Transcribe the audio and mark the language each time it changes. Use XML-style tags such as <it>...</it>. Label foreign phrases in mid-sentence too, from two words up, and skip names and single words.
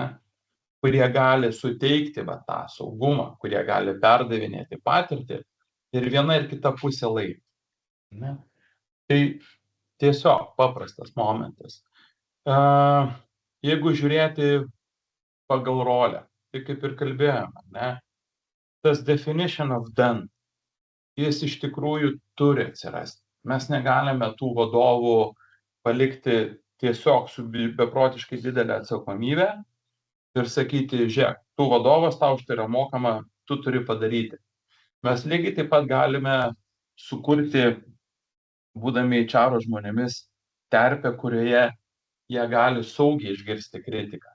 <lt>Kurie gali suteikti tą saugumą, kurie gali perdavinėti patirtį ir viena ir kita pusė laimi. Ne? Tai tiesiog paprastas momentas. Jeigu žiūrėti pagal rolę, tai kaip ir kalbėjome, ne? Tas</lt> <en>definition of done,</en> <lt>jis iš tikrųjų turi atsirasti. Mes negalime tų vadovų palikti tiesiog su beprotiškai didelė atsakomybė ir sakyti, žiūrėk, tu vadovas, tau štai yra mokama, tu turi padaryti. Mes lygiai taip pat galime sukurti, būdami HR žmonėmis, terpę, kurioje jie gali saugiai išgirsti kritiką.</lt>